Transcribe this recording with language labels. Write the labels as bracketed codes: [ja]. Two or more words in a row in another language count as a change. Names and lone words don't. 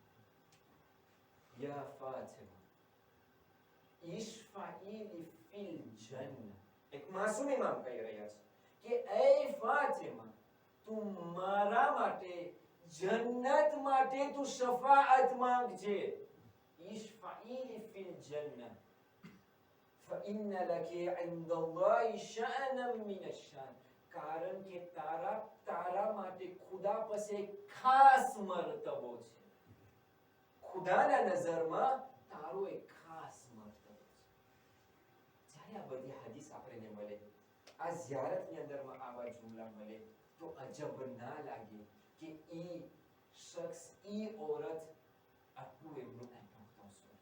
[ar] يا فاطمة اشفعي لي في الجنة. [gu] એક માસૂમ ઇમામ કહી રહ્યા છે કે એ ફાતિમા, તું મારા માટે જન્નત માટે તું શફાઅત માંગજે. [ar] اشفعي لي في الجنة فإن لك عند الله شأنا من الشأن. [gu] કારણ કે તારા માટે ખુદા પાસે ખાસ મર્તબો છે. ખુદાના નજરમાં તારો એક ખાસ મર્તબો છે. જ્યારે આ બધી હદીસ આપણને મળે, આ ઝિયારતની અંદરમાં આવા જુમલા મળે તો અજબ ના લાગે કે ઈ શખ્સ, ઈ औरत આટલું એમનું ઇમ્પોર્ટન્સ હોય.